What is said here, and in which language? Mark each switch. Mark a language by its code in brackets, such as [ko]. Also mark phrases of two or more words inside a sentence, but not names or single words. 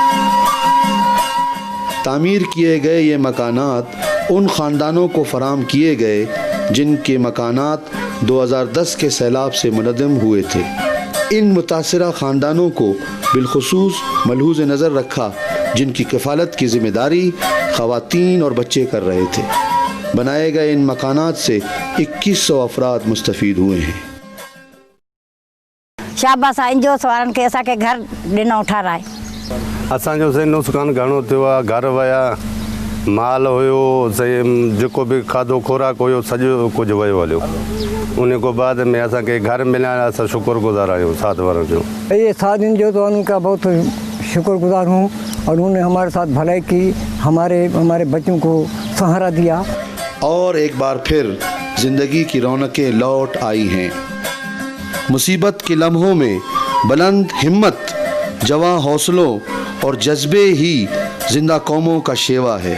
[ur] تعمیر کیے گئے یہ مکانات ان خاندانوں کو فراہم کیے گئے جن کے مکانات 2010 کے سیلاب سے منہدم ہوئے تھے۔ ان متاثرہ خاندانوں کو بالخصوص ملحوظ نظر رکھا جن کی کفالت کی ذمہ داری خواتین اور بچے کر رہے تھے. بنائے گئے ان مکانات سے 2100 افراد مستفید ہوئے ہیں. [sd] शाबाश एनजीओस वारनि खे असांखे घर ॾिनो ठाराए. असांजो से नुक़सानु घणो थियो आहे. घर विया, माल हुयो, जेको बि खाधो खुराक हुयो सॼो कुझु वियो हलियो. उन खां बाद में असांखे घर मिलिया, असां शुक्रगुज़ार आहियूं साथ वारनि जो. [ur] یہ ساتھ این جی او تو ان کا بہت شکرگزار ہوں اور انہوں نے ہمارے ساتھ بھلائی کی، ہمارے بچوں کو سہارا دیا. اور ایک بار پھر زندگی کی رونقیں لوٹ آئی ہیں. مصیبت کے لمحوں میں بلند ہمت، جواں حوصلوں اور جذبے ہی زندہ قوموں کا شیوہ ہے.